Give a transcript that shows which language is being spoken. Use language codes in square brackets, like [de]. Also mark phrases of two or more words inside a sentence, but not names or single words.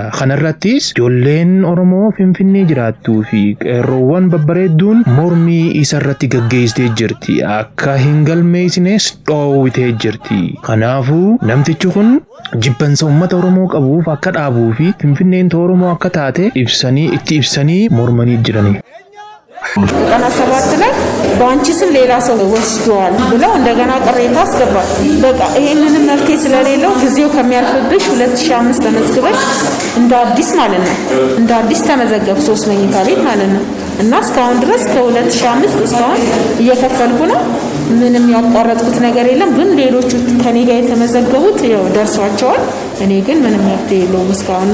[om] Kanarrattis ijoolleen Oromoo Finfinnee jiraattuu fi qeerroowwan babbareedduun mormii isarratti gaggeessitee jirti. Akka hin galmeessines dhoowwitee jirti. Kanaafuu namtichi kun jibbansa uummata Oromoo qabuuf akka dhaabuu fi Finfinneen Oromoo akka taate itti ibsanii mormanii jirani. [am] ቀና 7 ላይ ባንቺ ስም ሌላ ሰው ወስዷል ብለው እንደገና ቅሬታ አስገባል። በቃ ይሄንንም መፍትሄ ስለሌለው ጊዜው ከሚያልፍብሽ 2005 ተመዝግበሽ እንደ አዲስ ማለት ነው እንደ አዲስ ተመዘገብ 3 መኝታ ቤት ማለት ነው እና እስካሁን ድረስ ከ2005 እስካሁን እየከፈልኩ ነው። ምንም ያቋረጥኩት ነገር የለም። ግን ሌሎቹ ከኔ ጋር የተመዘገቡት ያው ደርሷቸዋል። እኔ ግን ምንም መፍትሄ የለውም እስካሁን።